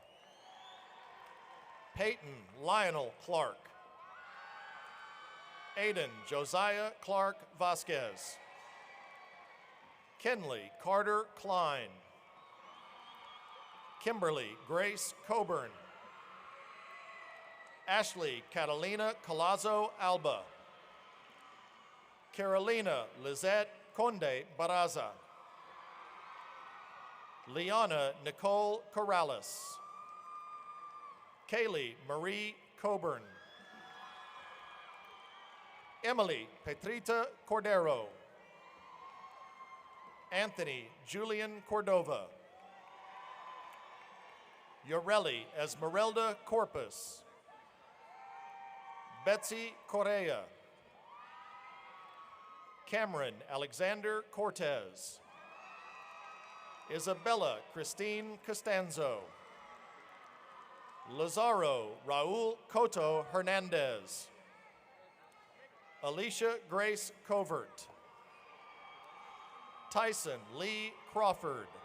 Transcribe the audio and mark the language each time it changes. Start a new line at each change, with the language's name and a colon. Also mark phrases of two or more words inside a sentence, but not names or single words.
English: Peyton Lionel Clark. Aiden Josiah Clark Vasquez. Kenley Carter Klein. Kimberly Grace Coburn. Ashley Catalina Colazo Alba. Carolina Lizette Conde Baraza. Liana Nicole Corrales. Kaylee Marie Coburn. Emily Petrita Cordero. Anthony Julian Cordova. Yoreli Esmeralda Corpus. Betsy Correa. Cameron Alexander Cortez. Isabella Christine Costanzo. Lazaro Raul Coto Hernandez. Alicia Grace Covert. Tyson Lee Crawford.